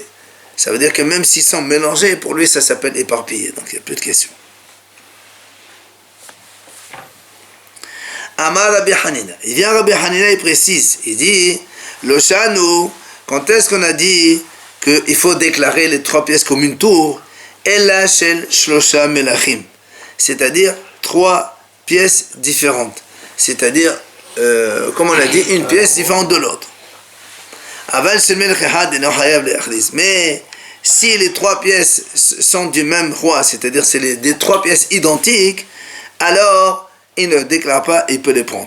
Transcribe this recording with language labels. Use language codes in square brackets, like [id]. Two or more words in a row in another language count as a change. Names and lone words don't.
[fr] Ça veut dire que même s'ils sont mélangés, pour lui ça s'appelle éparpillé. Donc il n'y a plus de questions. [he] אמר רבי חנינא. [fr] Il vient Rabbi Hanina, il précise. Il dit, le Shanu, quand est-ce qu'on a dit qu'il faut déclarer les 3 pièces comme une tour? [he] אלא של שלשה מלכים. [fr] C'est-à-dire 3 pièces différentes. C'est-à-dire, comme on a dit, une pièce différente de l'autre. Mais si les 3 pièces sont du même roi, c'est-à-dire c'est des 3 pièces identiques, alors il ne déclare pas, il peut les prendre.